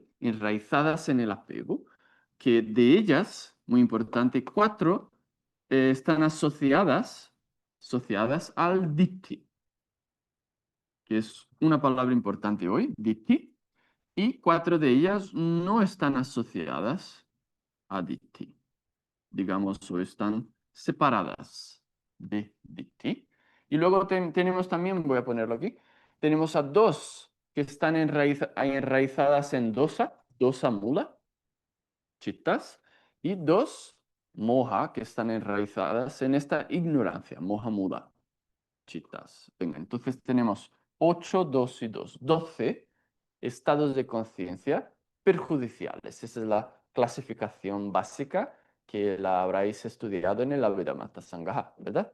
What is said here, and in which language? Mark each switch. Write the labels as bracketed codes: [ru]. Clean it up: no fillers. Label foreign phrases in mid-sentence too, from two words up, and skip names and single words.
[es] Enraizadas en el apego, que de ellas, muy importante, 4 están asociadas al ditti, que es una palabra importante hoy, ditti, y 4 de ellas no están asociadas a ditti, digamos, o están separadas de ti. Y luego tenemos también, voy a ponerlo aquí, tenemos a 2 que están enraizadas en dosa, [pi] dosa mula, [es] chittas, y 2 moja que están enraizadas en esta ignorancia, [pi] moja muda, [es] chittas. Venga, entonces tenemos 8, 2 y 2, 12 estados de conciencia perjudiciales. Esa es la clasificación básica que la habréis estudiado en el Abhidhamma Sangha, ¿verdad?